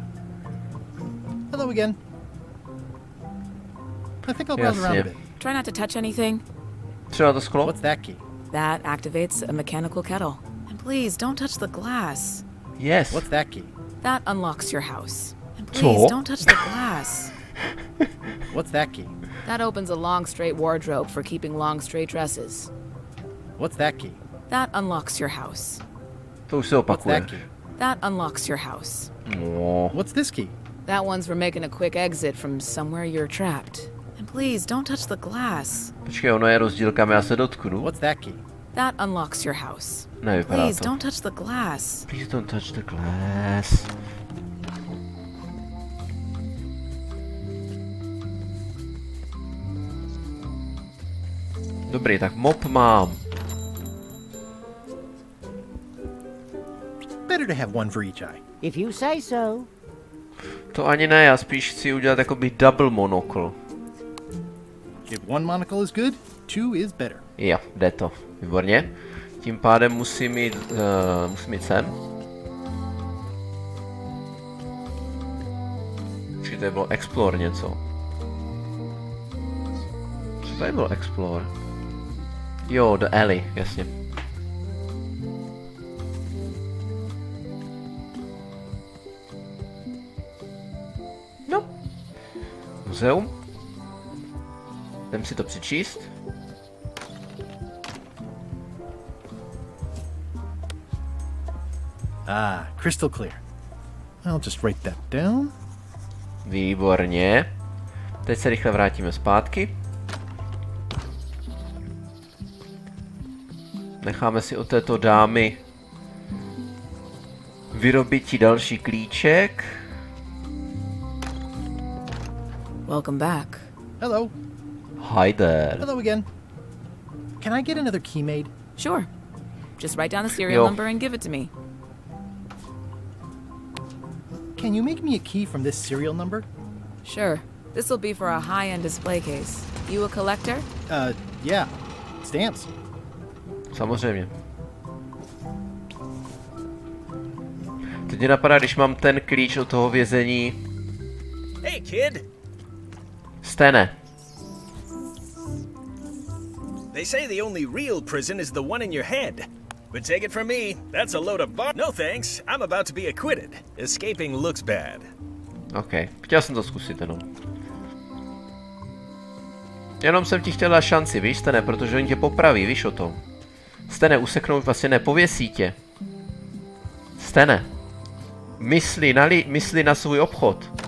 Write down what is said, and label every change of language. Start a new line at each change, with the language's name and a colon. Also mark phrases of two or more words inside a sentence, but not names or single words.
English: Hello again. I think I'll browse around a bit. Try not to touch anything.
Czech: Třeba to sklo?
English: What's that key? That activates a mechanical kettle. And please, don't touch the glass. Yes. What's that key? That unlocks your house. And please,
Czech: Co?
English: don't touch the glass. What's that key? That opens a long, straight wardrobe for keeping long, straight dresses. What's that key? That unlocks your house.
Czech: To už se
English: What's
Czech: opakuje.
English: that key? That unlocks your house.
Czech: No.
English: What's this key? That one's for making a quick exit from somewhere you're trapped. And please, don't touch the glass.
Czech: Počkej, ono je rozdíl, kam já se dotknu.
English: What's that key? That unlocks your house.
Czech: Nevypadá
English: Please,
Czech: to.
English: don't touch the glass. Please don't touch the glass.
Czech: Dobrý, tak mop mám.
English: Better to have one for each eye. If you say so.
Czech: To ani ne, já spíš chci udělat jakoby double monokl.
English: If one monocle is good, two is better.
Czech: Jo, jde to. Výborně. Tím pádem musím jít sem. Či to bylo explore něco. Co tady bylo explore? Jo,
English: the alley,
Czech: jasně. No. Muzeum. Jdem si to přečíst.
English: Ah, crystal clear. I'll just write that down.
Czech: Výborně. Teď se rychle vrátíme zpátky. Necháme si od této dámy vyrobit další klíček.
English: Welcome back. Hello. Hi there. Hello again. Can I get another key made? Sure. Just write down the serial
Czech: Jo.
English: number and give it to me. Can you make me a key from this serial number? Sure. This will be for a high-end display case. You a collector? Yeah. Stamps.
Czech: Samozřejmě. Teď mě napadá, když mám ten klíč od toho vězení.
English: Hey, kid.
Czech: Stene.
English: They say the only real prison is the one in your head. But take it from me, that's a load of no thanks, I'm about to be acquitted. Escaping looks bad.
Czech: OK, chtěl jsem to zkusit jenom. Jenom jsem ti chtěl dát šanci, víš, Stene, protože oni tě popraví, víš o tom. Stene, useknou, vlastně nepověsí tě. Stene. Mysli na svůj obchod.